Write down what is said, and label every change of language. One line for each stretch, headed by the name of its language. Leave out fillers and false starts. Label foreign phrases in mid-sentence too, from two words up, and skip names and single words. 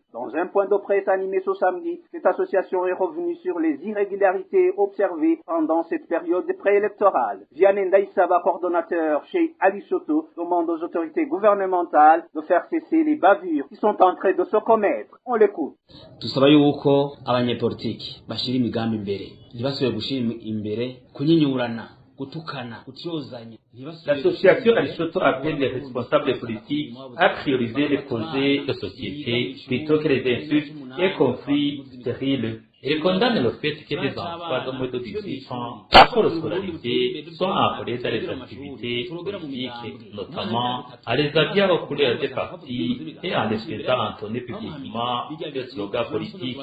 French: Dans un point de presse animé ce samedi, cette association est revenue sur les irrégularités observées pendant cette période préélectorale. Vianney Ndaïsaba, coordonnateur chez Alishoto, demande aux autorités gouvernementales de faire cesser les bavures qui sont en train de se commettre. On l'écoute.
Rundi: Tusaba yuko abanyepolitiki bashira imigambi imbere ntibasubire gushira imbere kunyinyurana gutukana kutyozanya.
French: L'association Alishoto appelle les responsables politiques à prioriser les projets de société plutôt que les insultes et conflits stériles. Il condamne le fait que les enfants de moins de 18 ans, après scolarité, sont appelés à les activités politiques, notamment à les habiller aux couleurs des partis et en les faisant entonner publiquement des slogans politiques.